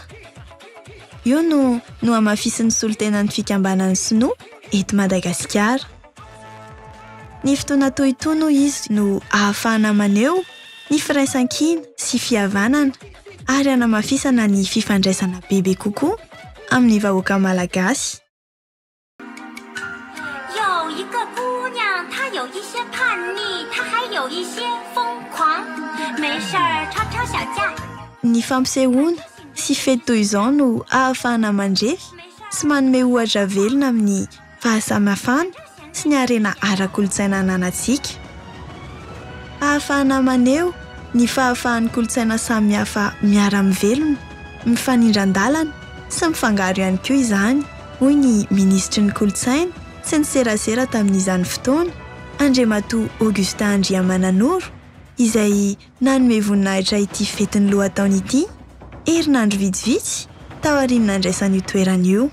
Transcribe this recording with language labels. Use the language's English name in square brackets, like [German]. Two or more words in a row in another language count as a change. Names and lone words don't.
[Malagasy] Io no hamafisin'ny solotenan'ny fikambanan'ny sinoa eto Madagasikara. Ny fotoana toy itony izy no ahafahana maneho ny firaisan-kina sy fihavanana ary hanamafisana ny fifandraisana bebe kokoa amin'ny vahoaka malagasy. [Chinese] 有一个姑娘，她有一些叛逆，她还有一些疯狂，没事儿吵吵小架。 [Malagasy] Ny fampisehoana sy fety toy izao no ahafahana mandrefy sy manome ohatra velona amin'ny fahasamihafana sy ny harena ara-kolontsaina ananantsika. Ahafahana maneho ny fahafahan'ny kolontsaina samihafa miara-mivelona, mifanindran-dalana sy mifangaro ihany koa izany, hoy ny ministry ny kolontsaina sy ny serasera tamin'izany fotoana, Andriamatoa Augustin Andriamananoro, izay nanome voninahitra ity fetin'ny lohataona ity herinandro vitsivitsy tao aoriana andraisan'io toerana io.